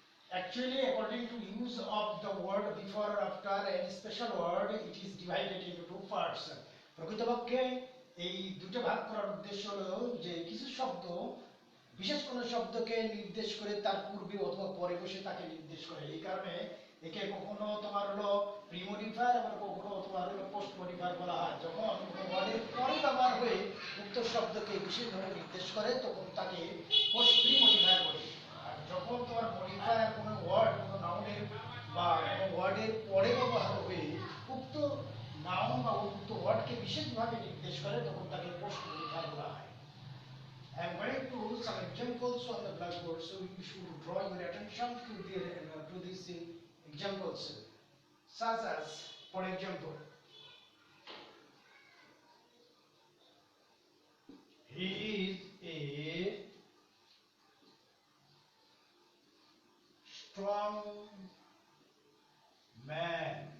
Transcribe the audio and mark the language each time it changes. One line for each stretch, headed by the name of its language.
English: Actually, according to use of the word before or after any special word, it is divided into two parts.
Bangla: প্রকৃতপক্ষে এই দুটো ভাগ করার উদ্দেশ্য হলো যে কিছু শব্দ বিশেষ কোনো শব্দকে নির্দেশ করে তার পূর্বে অথবা পরে বসে তাকে নির্দেশ করে। এই কারণে একে কখনো তোমার হলো প্রি মডিফায়ার আবার কখনো তোমার হলো পোস্ট মডিফায়ার বলা হয়। যখন কোনো ওয়ার্ডের পরে ব্যবহার হয়ে উক্ত শব্দকে বিশেষভাবে নির্দেশ করে তখন তাকে পোস্ট প্রি মডিফায়ার বলে। যখন তোমার মডিফায়ার কোনো ওয়ার্ড কোনো নাউনের বা কোনো ওয়ার্ডের পরে ব্যবহার হবে উক্ত নাউন বা উক্ত ওয়ার্ডকে বিশেষভাবে নির্দেশ করে তখন তাকে পোস্ট মডিফায়ার বলা হয়।
English: I am going to some examples on the blackboard, so you should draw your attention to these examples, such as, for example, he is a strong man.